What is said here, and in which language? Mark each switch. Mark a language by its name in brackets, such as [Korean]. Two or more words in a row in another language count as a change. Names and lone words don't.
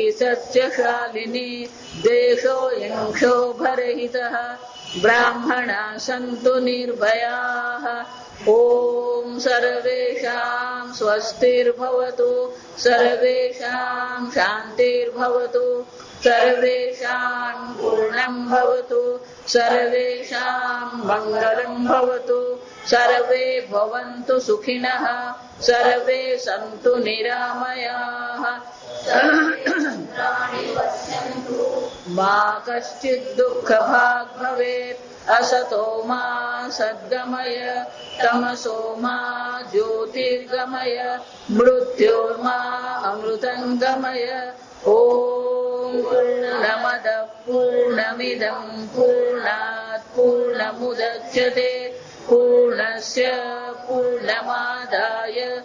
[Sanskrit] સસ્યશાલિની દેશોऽયં ક્ષોભરહિતઃ બ્રાહ્મણા સन्तુ નિર્ભયાઃ ઓમ સર્વેષાં સ્વસ્તિર્ભવતુ સર્વેષાં શાંતિર્ભવતુ સર્વેષાં પૂર્ણં ભવતુ સર્વેષાં મંગલં ભવતુ સર્વે ભવन्तુ સુખિનઃ સર્વે સन्तુ નિરામયાઃ મા કશ્ચિદ દુઃખભાગ ભવેत् असतो मा सद्गमय तमसो मा ज्योतिर्गमय मृत्योर्मा अमृतंगमय ओम पूर्णमदः पूर्णमिदं पूर्णात् पूर्णमुदच्यते पूर्णस्य पूर्णमादाय